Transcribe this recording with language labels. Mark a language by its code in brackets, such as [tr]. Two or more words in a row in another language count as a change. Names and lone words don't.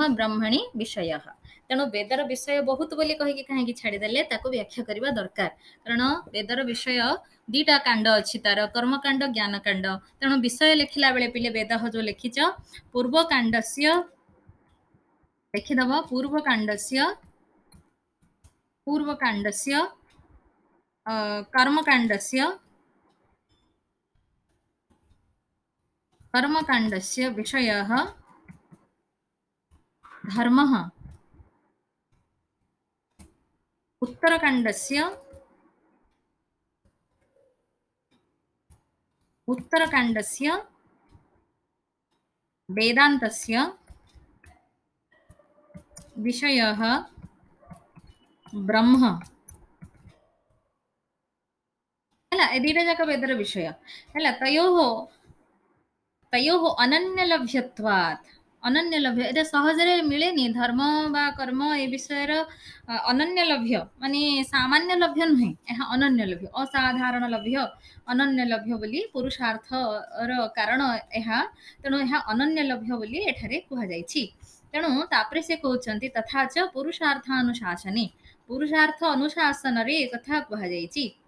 [or] ବ୍ରହ୍ମଣୀ ବିଷୟ ତେଣୁ ବେଦର ବିଷୟ ବହୁତ ବୋଲି କହିକି କାହିଁକି ଛାଡ଼ିଦେଲେ ତାକୁ ବ୍ୟାଖ୍ୟା କରିବା ଦରକାର କାରଣ ବେଦର ବିଷୟ ଦିଟା କାଣ୍ଡ ଅଛି ତାର କର୍ମକାଣ୍ଡ ଜ୍ଞାନ କାଣ୍ଡ ତେଣୁ ବିଷୟ ଲେଖିଲା ବେଳେ ପିଲେ ବେଦ ଯୋଉ ଲେଖିଛ [sa] ପୂର୍ବ କାଣ୍ଡସ୍ୟ [or] ଲେଖିଦବ [sa] ପୂର୍ବ କାଣ୍ଡସ୍ୟ कर्मकाण्डस्य विषयः धर्मः उत्तरकाण्डस्य वेदान्तस्य विषयः ब्रह्म [or] ହେଲା ଏ ଦିଟା ଯାକ ବେଦର ବିଷୟ ହେଲା [sa] ତୟୋଃ ଅନନ୍ୟଲଭ୍ୟତ୍ୱାତ୍ [or] ଅନନ୍ୟଲଭ୍ୟ ଏଟା ସହଜରେ ମିଳେନି ଧର୍ମ ବା କର୍ମ ଏ ବିଷୟର ଅନନ୍ୟଲଭ୍ୟ ମାନେ ସାମାନ୍ୟ ଲଭ୍ୟ ନୁହେଁ ଏହା ଅନନ୍ୟଲଭ୍ୟ ଅସାଧାରଣ ଲଭ୍ୟ ଅନନ୍ୟଲଭ୍ୟ ବୋଲି ପୁରୁଷାର୍ଥର କାରଣ ଏହା ତେଣୁ ଏହା ଅନନ୍ୟଲଭ୍ୟ ବୋଲି ଏଠାରେ କୁହାଯାଇଛି ତେଣୁ ତାପରେ ସେ କହୁଛନ୍ତି [sa] ତଥା ଚ [or] ପୁରୁଷାର୍ଥ ଅନୁଶାସନରେ ଏ କଥା କୁହାଯାଇଛି